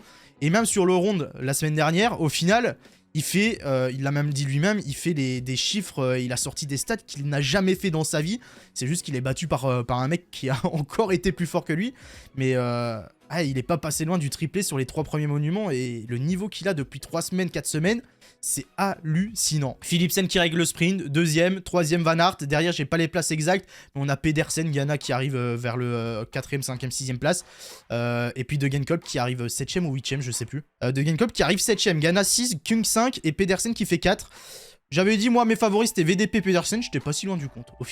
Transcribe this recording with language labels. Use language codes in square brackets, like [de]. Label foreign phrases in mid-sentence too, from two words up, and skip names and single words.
[fr] Et même sur le ronde, la semaine dernière, au final, il l'a même dit lui-même, il fait des chiffres, il a sorti des stats qu'il n'a jamais fait dans sa vie. C'est juste qu'il est battu par un mec qui a encore été plus fort que lui. Mais il n'est pas passé loin du triplé sur les 3 premiers monuments. Et le niveau qu'il a depuis 3 semaines, 4 semaines, c'est hallucinant. Philipsen qui règle le sprint, 2e, 3e Van Aert. Derrière, j'ai pas les places exactes, mais on a Pedersen, Ghana qui arrive vers le 4e, 5e, 6e place. Et puis De Genkolb qui arrive 7e ou 8e, je sais plus. De Genkolb qui arrive 7e, Ghana 6, Kung 5 et Pedersen qui fait 4. J'avais dit, moi, mes favoris, c'était VDP Pedersen. J'étais pas si loin du compte.